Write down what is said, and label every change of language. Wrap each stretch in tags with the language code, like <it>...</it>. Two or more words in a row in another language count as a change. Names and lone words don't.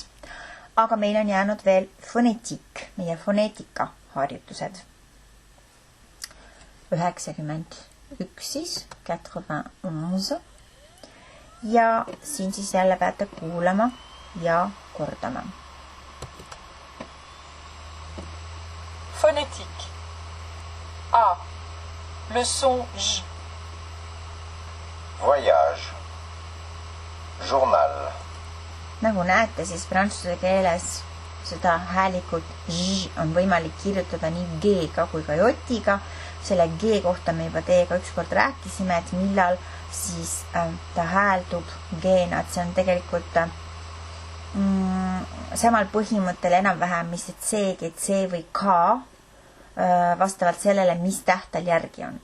<et>Aga meil on jäänud veel foneetik, meie foneetika harjutused. 91 siis, 91. Ja siin siis jälle peate kuulama ja kordama.</et> <fr>Phonétique. A. Le son J. Voyage. Journal.</fr> <et>Nagu näete, siis prantsuse keeles seda häälikut J on võimalik kirjutada nii G-ga kui ka J-ga. Selle G kohta me juba teiega ükskord rääkisime, et millal siis ta hääldub G-na, et see on tegelikult samal põhimõttel enam-vähem, mis et C, G, C või K vastavalt sellele, mis tähtel järgi on.</et>